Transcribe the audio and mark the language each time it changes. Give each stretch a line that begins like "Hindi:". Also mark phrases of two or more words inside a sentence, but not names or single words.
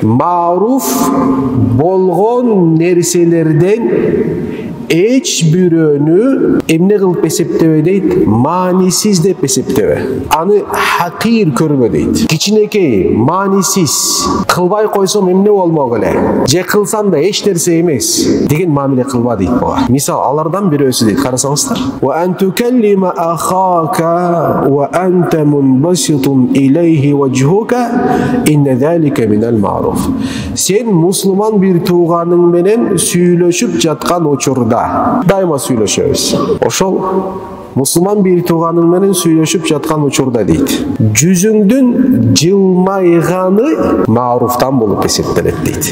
Kyrgyz: Ma'ruf болгон нерселерден эч бирөөнү эмне кылып эсептебе дейт, маанисиз деп эсептебе. Аны хакир көрбө дейт. Кичинекей, маанисиз, кылбай койсом эмне болмок эле, же кылсам да эч нерсе эмес деген мамиле кылба дейт буга. Мисал, алардан бирөөсү дейт, карасаңыздар.
Arabic: وأن تكلم أخاك وأنت منبسط إليه وجهك إن ذلك من المعروف.
Kyrgyz: Сен мусулман бир тууганың менен сүйлөшүп жаткан учурда дайыма сүйлөшөбүз. Ошол мусулман бир тууганың менен сүйлөшүп жаткан учурда дейт, жүзүңдүн жылмайганы мa'руфтан болуп эсептелет дейт.